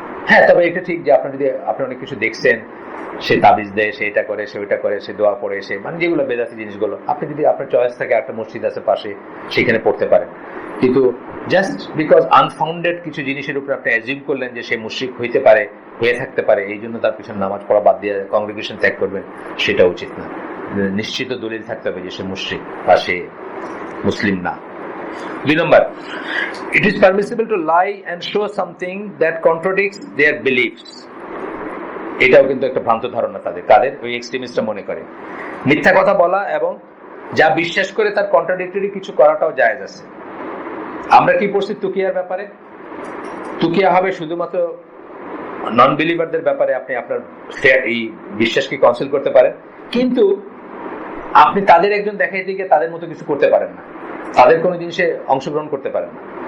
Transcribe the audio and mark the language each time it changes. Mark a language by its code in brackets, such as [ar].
[bn] হ্যাঁ, তবে এটা ঠিক যে আপনি অনেক কিছু দেখছেন, সে তাবিজ দেয়, সে এটা করে, সে ওইটা করে, সে দোয়া পড়ে, সে মানে যেগুলো বেদাতি জিনিসগুলো, আপনি যদি আপনার চয়েস থাকে, একটা মসজিদ আছে পাশে, সেখানে পড়তে পারেন। কিন্তু জাস্ট বিকজ আনফাউন্ডেড কিছু জিনিসের উপর আপনি অ্যাজিউম করলেন যে সে মুশরিক হয়ে থাকতে পারে, এই জন্য তার পিছনে নামাজ পড়া বাদ দিয়ে কংগ্রেগেশন ত্যাগ করবেন, সেটা উচিত না। নিশ্চিত দলিল থাকতে হবে যে সে মুশরিক বা সে মুসলিম না। [en] 2 নম্বর, it is permissible to lie and show something that contradicts their beliefs. [bn] এটাও কিন্তু একটা ভ্রান্ত ধারণা তাদের ওই এক্সট্রিমিস্টরা মনে করে মিথ্যা কথা বলা এবং যা বিশ্বাস করে তার কন্ট্রাডিক্টরি কিছু করাটাও জায়েজ আছে। আমরা কি পড়ছি তুকিয়ার ব্যাপারে? তুকিয়া হবে শুধুমাত্র নন বিলিভারদের ব্যাপারে, আপনি আপনার এই বিশ্বাসকে কনসিল করতে পারেন, কিন্তু আপনি তাদের একজন দেখাইতে গিয়ে তাদের মতো কিছু করতে পারেন না, তাদের কোনো জিনিসে অংশগ্রহণ করতে পারেন না।